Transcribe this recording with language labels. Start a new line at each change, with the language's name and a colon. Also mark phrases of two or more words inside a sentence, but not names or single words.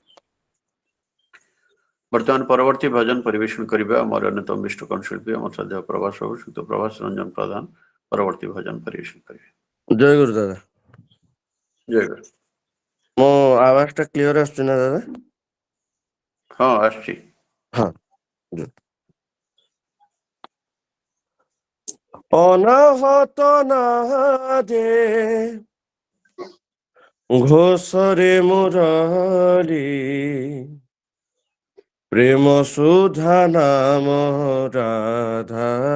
Odia: ବର୍ତ୍ତମାନ ପରବର୍ତ୍ତୀ ଭଜନ ପରିବେଷଣ କରିବା ଆମର ଅନ୍ୟତମ ବିଷ୍ଣୁକରଣ ଶିଳ୍ପୀ ଆମର ଶ୍ରଦ୍ଧେୟ ପ୍ରଭାସ ବାବୁ ଶ୍ରୀଯୁକ୍ତ ପ୍ରଭାସ ରଞ୍ଜନ ପ୍ରଧାନ ପରବର୍ତ୍ତୀ ଭଜନ ପରିବେଷଣ କରିବେ। ଜୟ ଗୁରୁ ଦାଦା। ଜୟ ଗୁରୁ। ମୋ ଆୱାଜ ଟା କ୍ଲିୟର ଆସୁଛି ନା ଦାଦା? ହଁ ଆସୁଛି। ହଁ। ଅନାହତ ନାଦେ ଘୋଷରେ ମୁରାରି ପ୍ରେମ ସୁଧା ନାମ ରାଧା